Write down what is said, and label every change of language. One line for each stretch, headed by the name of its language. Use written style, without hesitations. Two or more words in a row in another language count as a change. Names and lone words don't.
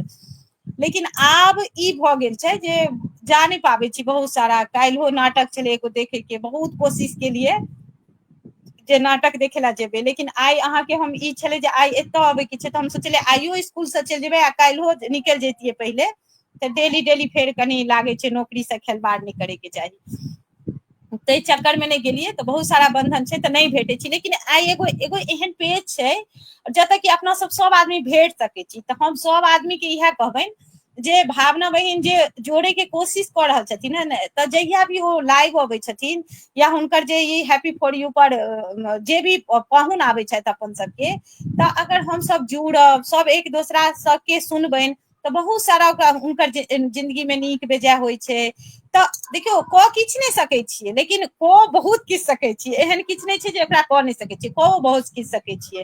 Maithili: लेकिन आब ई भऽ गेल छै जे जा नहि पाबै छी बहुत सारा, काल्हिहो नाटक छलै एगो देखे के, बहुत कोशिश केलियै जे नाटक देखे लए जेबै, लेकिन आइ अहाँके हम ई छलै जे आइ एतय अबै के छै, तऽ हम सोचलियै आइयो स्कुल से चलि जेबै आ काल्हियो निकलि जैतियै पहिले, तऽ डेली डेली फेर कनि लागै छै नौकरी से खेलवाड़ नहि करैके चाही, ताहि चक्कर में नहि गेलियै, तऽ बहुत सारा बंधन छै तऽ नहि भेटै छै। लेकिन आइ एगो एहन पेज छै जतऽ कि अपना सब आदमी भेट सकै छी, तऽ हम सब आदमी के इएह कहबनि जे भावना बहिन जे जोड़े के कोशिश कऽ रहल छथिन ने, तऽ जहिया भी ओ लाइव अबै छथिन या हुनकर जे ई हैप्पी फॉर यू पर जे भी पाहुन आबै छथि अपन सबके, तऽ अगर हमसब जुड़ब, सब एक दोसरा सबके सुनबनि, तऽ बहुत सारा ओकरा हुनकर जिंदगी में नीक बेजाय होइ छै। तऽ देखियौ कऽ किछु नहि सकैत छियै, लेकिन कऽ बहुत किछु सकैत छियै, एहन किछु नहि छै जे ओकरा कऽ नहि सकैत छियै, कऽ बहुत किछु सकैत छियै।